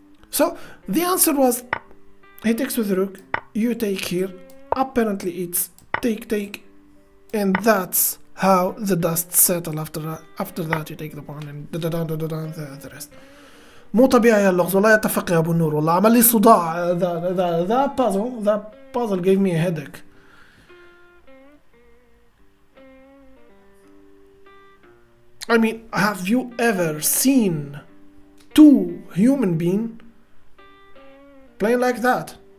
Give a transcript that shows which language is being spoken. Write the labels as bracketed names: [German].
[English] So the answer was he takes with the rook, you take here. Apparently it's take, and that's how the dust settle. After that you take the pawn and the rest. [Arabic] مو طبيعي اللغز والله. يتفق يا ابو النور والله عمل لي صداع. [English] that puzzle gave me a headache. I mean, have you ever seen two human beings playing like that?